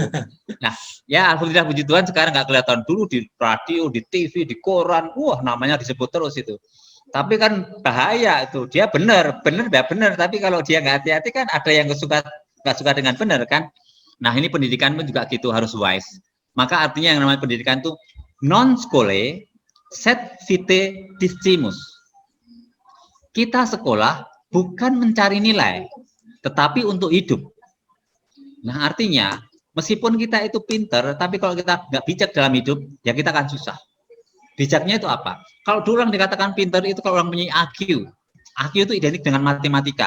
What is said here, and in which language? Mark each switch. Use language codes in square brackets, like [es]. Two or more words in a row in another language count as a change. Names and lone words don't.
[id] Nah, ya alhamdulillah puji Tuhan sekarang nggak kelihatan. Dulu di radio, di TV, di koran, wah namanya disebut terus itu. Tapi kan bahaya itu, dia benar, tapi kalau dia nggak hati-hati kan ada yang nggak suka dengan benar kan. Nah ini pendidikan pun juga gitu, harus wise. Maka artinya yang namanya pendidikan itu [la] non skole sed vitae discimus. [id] Kita sekolah bukan mencari nilai, tetapi untuk hidup. Nah artinya meskipun kita itu pinter, tapi kalau kita nggak bijak dalam hidup, ya kita akan susah. Bijaknya itu apa? Kalau dulu orang dikatakan pinter itu kalau orang punya IQ. IQ itu identik dengan matematika.